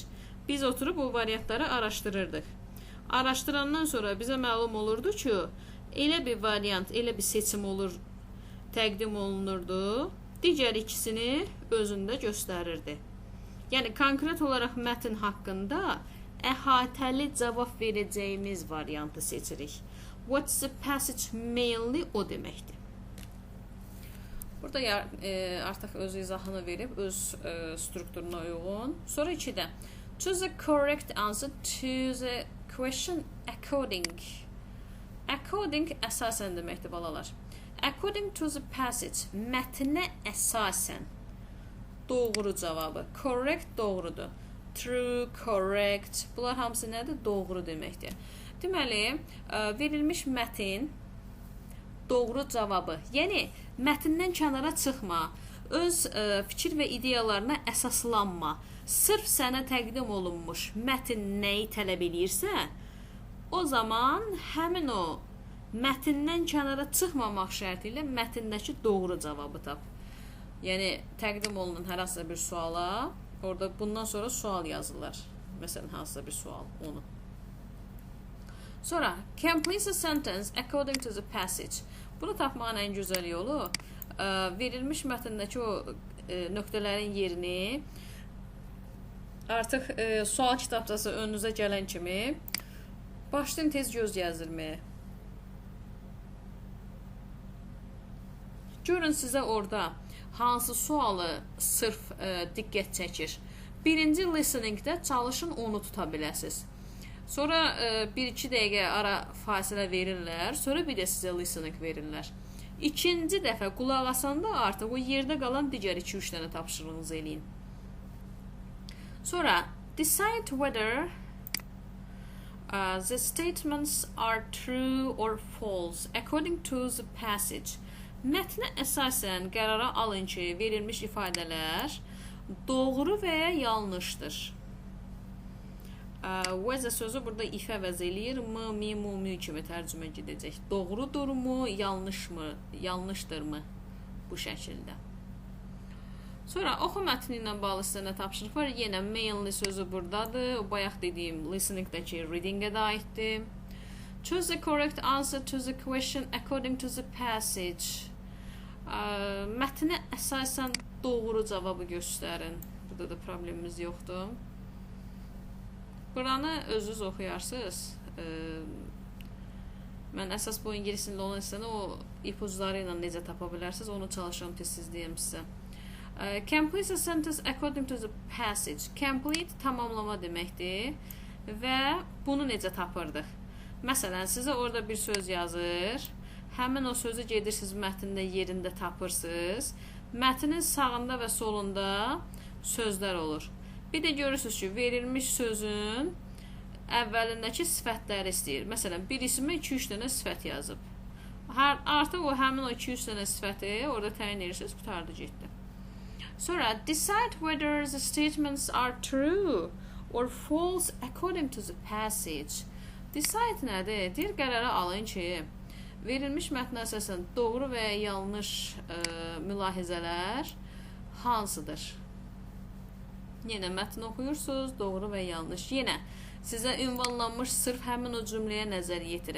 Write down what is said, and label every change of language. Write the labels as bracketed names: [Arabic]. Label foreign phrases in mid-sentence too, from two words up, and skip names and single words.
[Azerbaijani] Biz oturub o variantları araşdırırdıq. Araşdırandan sonra bizə məlum olurdu ki, elə bir variant, elə bir seçim olur, təqdim olunurdu. Digər ikisini özündə göstərirdi. Yəni, konkret olaraq mətn haqqında əhatəli cavab verəcəyimiz variantı seçirik. [English] What's the passage mainly [Azerbaijani] o deməkdir. Burada artıq öz izahını verib, öz strukturuna uyğun. Sonra 2-də. [English] Choose the correct answer to the question according. [Azerbaijani] According əsasən deməkdir, balalar. [English] According to the passage, [Azerbaijani] mətnə əsasən. Doğru cavabı. Correct doğrudur. [English] True, correct. [Azerbaijani] Bunlar hamısı nədir? Doğru deməkdir. Deməli, verilmiş mətn doğru cavabı. Yəni, mətndən kənara çıxma. Öz fikir və ideyalarına əsaslanma. Sırf sənə təqdim olunmuş mətn nəyi tələb edirsə, o zaman həmin o mətndən kənara çıxmamaq şərti ilə mətndəki doğru cavabı tap. Yəni təqdim olunan hər hansısa bir suala orada bundan sonra sual yazırlar. Məsələn, hansısa bir sual onu. [English] Sonra complete a sentence according to the passage. [Azerbaijani] Bunu tapmağın ən gözəl yolu verilmiş mətndəki o nöqtələrin yerini artıq sual kitabçası önünüzə gələn kimi başlayın tez göz gəzdirməyə. Görün sizə orada hansı sualı sırf diqqət çəkir. Birinci listeningdə çalışın onu tuta biləsiniz. Sonra 1-2 dəqiqə ara fasilə verirlər, sonra bir də sizə listening verirlər. İkinci dəfə qulaq asanda artıq o yerdə qalan digər 2-3 dənə tapşırığınızı eləyin. [English] Sonra decide whether the statements are true or false according to the passage. [Azerbaijani] Mətnə əsasən qərara alın ki, verilmiş ifadələr doğru və ya yanlışdır. Vəzə sözü burada if əvəz eləyir. Mi, mu kimi tərcümə gedəcək. Doğrudurmu, yanlışdırmı? Bu şəkildə. Sonra oxu mətni ilə bağlı sizə nə tapşırıq var? Yenə mainly sözü buradadır. O bayaq dediyim listeningdəki readingə də aiddir. [English] Choose the correct answer to the question according to the passage. [Azerbaijani] Mətnə əsasən doğru cavabı göstərin. Burada da problemimiz yoxdur. Buranı özünüz oxuyarsınız. Mən əsas bu ingilis dilində olan hissəni o ipucları ilə necə tapa bilərsiniz, onu çalışıram tez deyim sizə. [English] Complete a sentence according to the passage. [Azerbaijani] Complete tamamlama deməkdir və bunu necə tapırdıq? Məsələn, sizə orada bir söz yazır, həmin o sözü gedirsiniz mətndə yerində tapırsınız. Mətnin sağında və solunda sözlər olur. Bir də görürsünüz ki, verilmiş sözün əvvəlindəki sifətləri istəyir. Məsələn, bir isimə 2-3 dənə sifət yazıb. Artıq o həmin o 2-3 dənə sifəti orada təyin edirsiniz, qutardı getdi. [English] Sonra decide whether the statements are true or false according to the passage. [Azerbaijani] Decide nədir? Deyir, qərara alın ki, verilmiş mətnə əsasən doğru və yanlış mülahizələr hansıdır? Yenə mətn oxuyursunuz, doğru və yanlış. Yenə sizə ünvanlanmış sırf həmin o cümləyə nəzər yetirin.